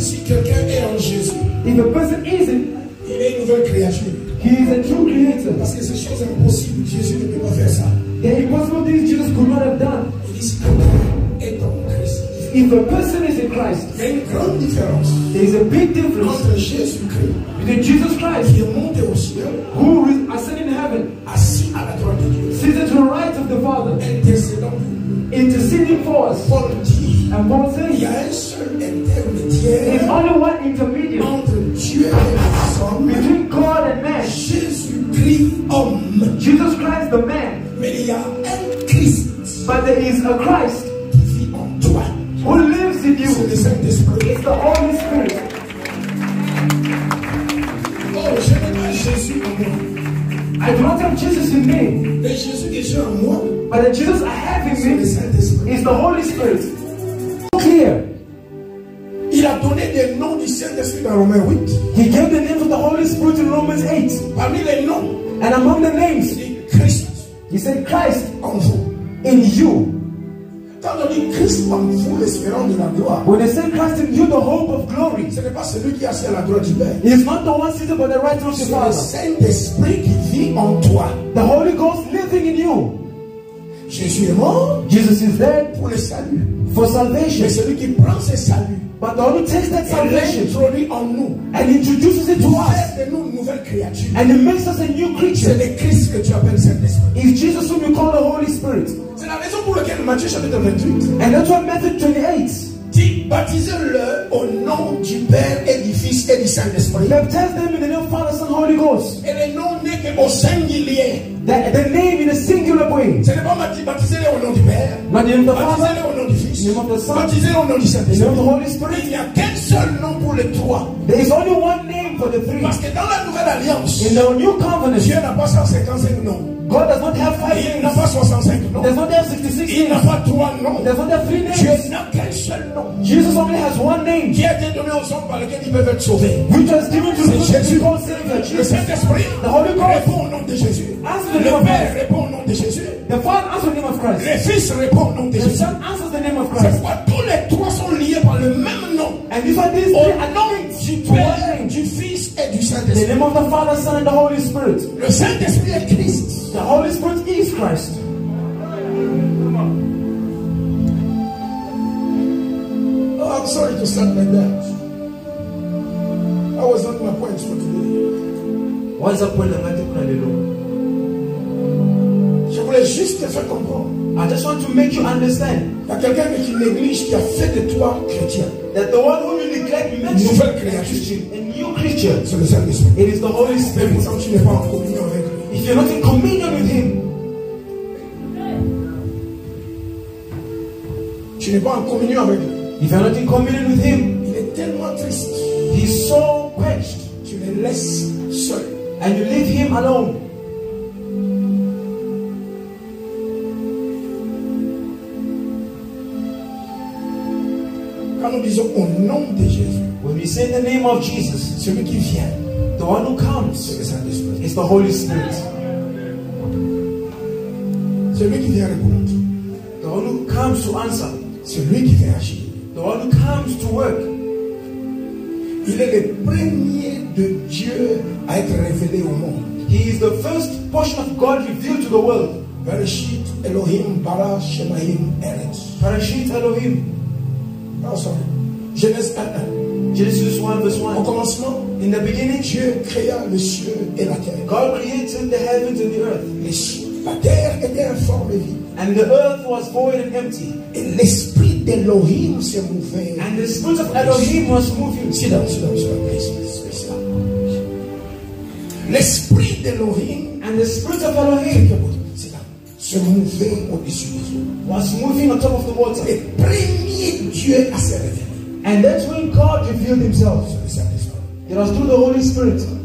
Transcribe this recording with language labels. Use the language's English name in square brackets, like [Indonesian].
[French] Si quelqu'un est en Jésus, [English] if a person isn't, [French] il est une nouvelle créature. [English] he is a true creator. [French] Parce que ces choses impossibles, Jésus ne peut pas faire ça. [English] The impossible things Jesus could not have done. [French] Il dit si quelqu'un est en Christ. [English] If a person is in Christ, [French] Il y a une grande différence [English] there is a big difference [French] entre Jésus-Christ [English] between Jesus Christ, [French] qui est monté au ciel, [English] who is ascending in heaven, [French] assis à la droite de Dieu, [English] seated to the right of the Father, [French] intercédant pour nous. [English] interceding for us. [French] Paul dit, [English] And Paul [French] il y [English] says, [French] a un seul [English] there is [French] intermédiaire [English] only one intermediate [French] entre Dieu et les hommes, [English] between God and man. [French] Jésus-Christ homme. [English] Jesus Christ, the man. [French] Mais il y a un Christ [English] But there is a Christ [French] qui vit en toi. [English] who lives in [French] C'est [English] you. [French] le Saint-Esprit. [English] It's the Holy Spirit. [French] Oh, je n'ai pas Jésus en moi. [English] I do not have Jesus in me, [French] Le Jésus que j'ai en moi, [English] but the Jesus I have in [French] c'est le [English] me [French] Saint-Esprit. [English] is the Holy Spirit. Clear. [French] Il a donné des noms du Saint-Esprit dans Romains 8. [English] He gave the name of the Holy Spirit in Romans 8. [French] Parmi les noms, [English] And among the names, [French] il dit Christ [English] he said Christ [French] en vous. [English] in you. [French] Quand on dit Christ en vous, l'espérance de la gloire, [English] When they say Christ in you, the hope of glory, [French] ce n'est pas celui qui est assis à la droite du Père. [English] he is not the one seated by the right hand of the [French] C'est le [English] Father. [French] Saint-Esprit qui vit en toi. [English] The Holy Ghost living in you. [French] Jésus est mort [English] Jesus is dead [French] pour le salut. [English] for salvation. [French] Mais celui qui prend ce salut [English] But the one who takes that [French] et [English] salvation [French] l'introduit en nous, [English] and introduces it to us [French] fait de nous une nouvelle créature. [English] and it makes us a new [French] C'est [English] creature [French] le Christ que tu appelles Saint-Esprit. [English] is Jesus whom you call the Holy Spirit. [French] C'est la raison pour laquelle Matthieu chapitre 28 [English] And that's what Matthew 28, [French] dit baptisez-le au nom du Père et du Fils et du Saint-Esprit. [English] baptize them in the name of Father, Son, Holy Ghost. [French] Et le nom n'est qu'au singulier. [English] The name in a singular way. [French] Ce n'est pas baptisez-le au nom du Père. [English] Not the name of the Father, [French] Baptisez-le au nom du Fils. [English] in the name of the Son, [French] Baptisez-le au nom du [English] in the name of the [French] Saint-Esprit. [English] Holy Spirit. [French] Il n'y a qu'un seul nom pour les trois. [English] There is only one name for the three. [French] Parce que dans la nouvelle alliance, [English] In the new covenant, [French] Dieu n'a pas 155 noms. [English] God does not have 5 [French] Il n'a [English] names. [French] pas 65 noms. [English] He does not have 66 [French] Il n'a [English] names. [French] pas 3 noms. [English] He does not have 3 [French] Dieu [English] names. [French] n'a qu'un seul nom [English] Jesus only has one name, [French] qui a été donné aux hommes par lequel ils peuvent être sauvés. [English] which was given to [French] C'est [English] the [French] Jésus. [English] people Savior, [French] Le [English] Jesus. [French] Saint-Esprit [English] The Holy Ghost. [French] répond au nom de Jésus. [English] Answer the [French] Le [English] name of [French] Père [English] Christ. [French] répond au nom de Jésus. [English] The Father answers the name of Christ. [French] Le Fils répond au nom de [English] The [French] Jésus. [English] Son answers the name of [French] C'est [English] Christ. [French] pourquoi tous les trois sont liés par le même nom. [English] And these are these [French] Au [English] three [French] nom [English] anointings [French] du [English] to one [French] Père, [English] name. [French] du Fils et du [English] The [French] Saint-Esprit. [English] name of the Father, Son, and the Holy Spirit. [French] Le Saint-Esprit est Christ. [English] The Holy Spirit is Christ. Oh, I'm sorry to start like that. That was not my point for today. [Swahili] Waza kwenda katika neno. [French] Je voulais juste te faire comprendre. [English] I just want to make you understand [French] Il y a quelqu'un qui néglige, qui a fait de toi chrétien. [English] that the one whom you neglect makes you [French] Nouvelle [English] a [French] créature. [English] Christian, a new creature. [French] C'est le Saint-Esprit. [English] It is the Holy [French] Et [English] Spirit. [French] pourtant, tu n'es pas en communion avec lui. [English] If you're not in communion with Him, [French] Tu n'es pas en communion avec lui. [English] if you're not in communion with Him, [French] Il est tellement triste. [English] He's so quenched, [French] Tu le laisses seul. [English] and you leave Him alone. [French] Quand nous disons au nom de Jésus, [English] When we say the name of Jesus, [French] celui qui vient, [English] the one who [French] c'est [English] comes [French] le Saint-Esprit. [English] is the Holy Spirit. [French] Celui qui vient répondre, [English] The one who comes to answer, [French] celui qui vient agir. [English] the one who comes to work. [French] Il est le premier de Dieu à être révélé au monde. [English] He is the first portion of God revealed to the world. [Hebrew] Bereshit Elohim bara Shemaim Eretz. Parashit Elohim. [English] Oh, sorry. Genèse 1:1. Genesis 1 verse [French] Au [English] 1. [French] commencement, [English] In the beginning, [French] Dieu créa le cieux et la terre. [English] God created the heavens and the earth. [French] La terre était informe et vide. [English] And the earth was void and empty. [French] Et l'esprit d'Elohim se mouvait. [English] And the spirit of Elohim was moving. Sit down, please. [French] L'esprit d'Elohim [English] And the spirit of Elohim [French] se mouvait au-dessus des eaux. [English] was moving on top of the water. [French] Le premier Dieu à se révéler, [English] And that's when God revealed Himself. [French] c'est le Saint-Esprit. [English] It was through the Holy Spirit.